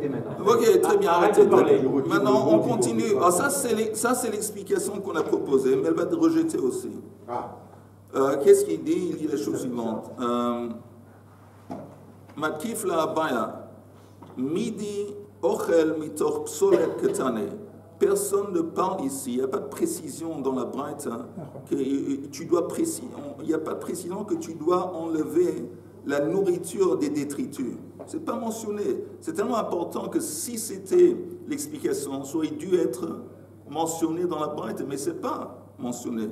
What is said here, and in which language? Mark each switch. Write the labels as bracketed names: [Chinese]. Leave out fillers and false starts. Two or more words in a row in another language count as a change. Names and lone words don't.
[French] Ok, très bien, arrêtez de parler. Maintenant, on continue. Alors ça, c'est l'explication qu'on a proposée, mais elle va être rejetée aussi. Qu'est-ce qu'il dit? Il dit la chose suivante. [Aramaic] מתקיף לה אביי, מידי אוכל מתוך פסולת קתני. [French] Personne ne parle ici, il n'y a pas de précision dans la braïta que tu dois il n'y a pas de précision que tu dois enlever la nourriture des détritus. C'est pas mentionné. C'est tellement important que si c'était l'explication, ça aurait dû être mentionné dans la braïta, mais c'est pas mentionné.